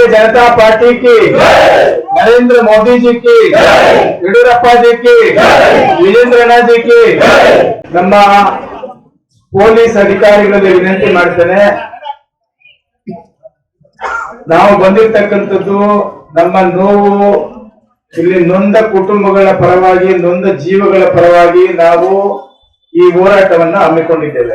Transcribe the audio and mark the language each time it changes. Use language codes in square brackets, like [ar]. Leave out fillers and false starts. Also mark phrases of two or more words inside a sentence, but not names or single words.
[hi] जनता पार्टी की, नरेंद्र मोदी जी की, येडियूरप्पा जी की, ವಿಜೇಂದ್ರಣ್ಣ जी की. [kn] ನಮ್ಮ ಪೊಲೀಸ್ ಅಧಿಕಾರಿಗಳಲ್ಲಿ ವಿನಂತಿ ಮಾಡ್ತೇನೆ, ನಾವು ಬಂದಿರತಕ್ಕಂಥದ್ದು ನಮ್ಮ ನೋವು, ಇಲ್ಲಿ ನೊಂದ ಕುಟುಂಬಗಳ ಪರವಾಗಿ, ನೊಂದ ಜೀವಗಳ ಪರವಾಗಿ ನಾವು ಈ ಹೋರಾಟವನ್ನ ಹಮ್ಮಿಕೊಂಡಿದ್ದೇವೆ.